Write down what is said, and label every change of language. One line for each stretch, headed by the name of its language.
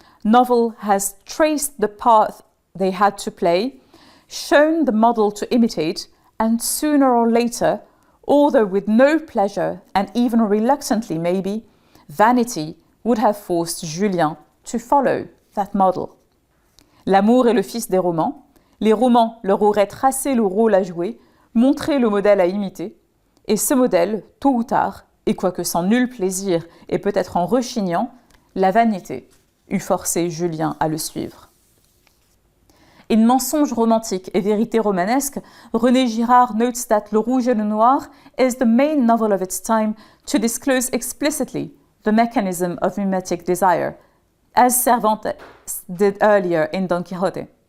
English: Novel has traced the path they had to play, shown the model to imitate, and sooner or later, although with no pleasure and even reluctantly maybe, vanity would have forced Julien to follow that model.
French: L'amour est le fils des romans. Les romans leur auraient tracé le rôle à jouer, montré le modèle à imiter, et ce modèle, tôt ou tard, et quoique sans nul plaisir et peut-être en rechignant, la vanité eût forcé Julien à le suivre.
English: In Mensonge romantique et vérité romanesque, René Girard notes that Le Rouge et le Noir is the main novel of its time to disclose explicitly the mechanism of mimetic desire, as Cervantes did earlier in Don Quixote.